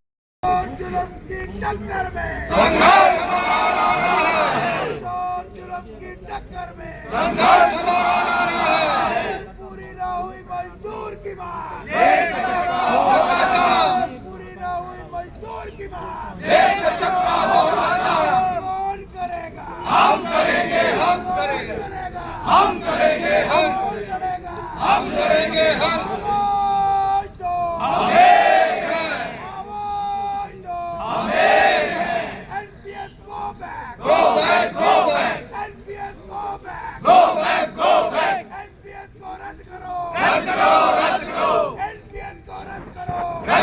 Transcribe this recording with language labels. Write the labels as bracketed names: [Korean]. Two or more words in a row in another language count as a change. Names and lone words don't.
[Hindi] पूरी ना हुई मजदूर की मांग, पूरी ना हुई मजदूर की मांग, कौन करेगा? हम करेंगे, हम करेंगे, हम करेंगे, हम करेगा, हम करेंगे, हम आवाज दो, हम एक हैं, आवाज दो, हम एक हैं। [English] NPS go back, go back, go back, NPS go back, go back, go back, [Hindi] NPS को रद्द करो, रद्द करो, रद्द करो, NPS को रद्द करो,